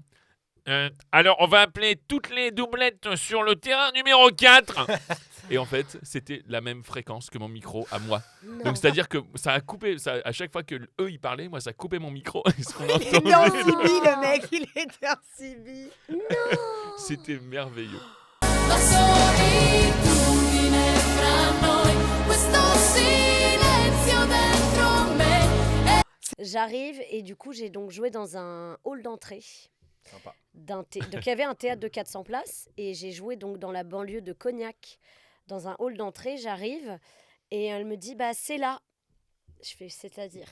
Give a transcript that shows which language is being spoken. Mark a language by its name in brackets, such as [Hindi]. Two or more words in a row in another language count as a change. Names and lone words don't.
[French] Alors, on va appeler toutes les doublettes sur le terrain numéro 4. Et en fait, c'était la même fréquence que mon micro à moi. Non. Donc, c'est-à-dire que ça a coupé, à chaque fois que eux ils parlaient, moi ça coupait mon micro. Et ce qu'on Il était en entendait, Sibi, le mec, il était en Sibi. c'était merveilleux. [Italian] La solitudine fra noi, questo silenzio dentro me. [French] J'arrive et du coup, j'ai donc joué dans un hall d'entrée. Sympa. Donc il y avait un théâtre de 400 places et j'ai joué donc dans la banlieue de Cognac dans un hall d'entrée. J'arrive et elle me dit bah c'est là. Je fais c'est-à-dire.